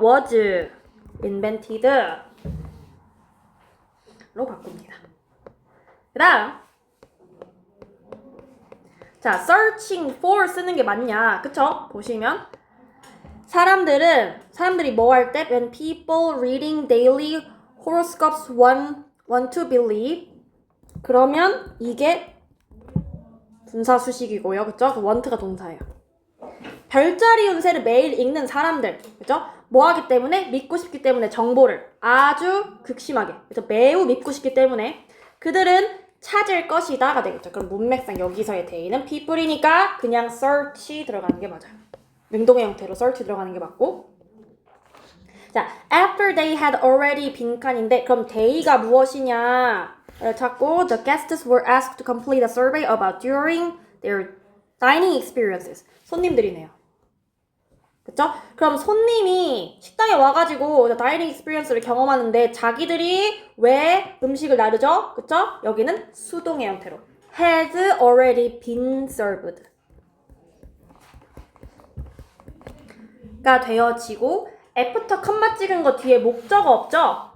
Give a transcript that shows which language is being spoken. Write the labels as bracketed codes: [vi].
[en] was invented [ko] 로 바꿉니다. 그 다음 자, searching for 쓰는 게 맞냐, 그쵸? 보시면 사람들이 뭐 할 때? [en] When people reading daily horoscopes want to believe, [ko] 그러면 이게 분사 수식이고요. 그쵸? want가 동사예요. 별자리 운세를 매일 읽는 사람들, 그죠? 뭐 하기 때문에? 믿고 싶기 때문에 정보를 아주 극심하게, 그래서 매우 믿고 싶기 때문에 그들은 찾을 것이다가 되겠죠. 그럼 문맥상 여기서의 대의는 people이니까 그냥 search 들어가는 게 맞아요. 능동의 형태로 search 들어가는 게 맞고. 자, [en] after they had already [ko] 빈칸인데 그럼 대의가 무엇이냐? 찾고 [en] the guests were asked to complete a survey about during their dining experiences. [ko] 손님들이네요. 그쵸? 그럼 손님이 식당에 와가지고 다이닝 익스피리언스를 경험하는데 자기들이 왜 음식을 나르죠? 그쵸? 여기는 수동의 형태로 [en] has already been served [ko] 가 되어지고 애프터 컴마 찍은 거 뒤에 목적어 없죠?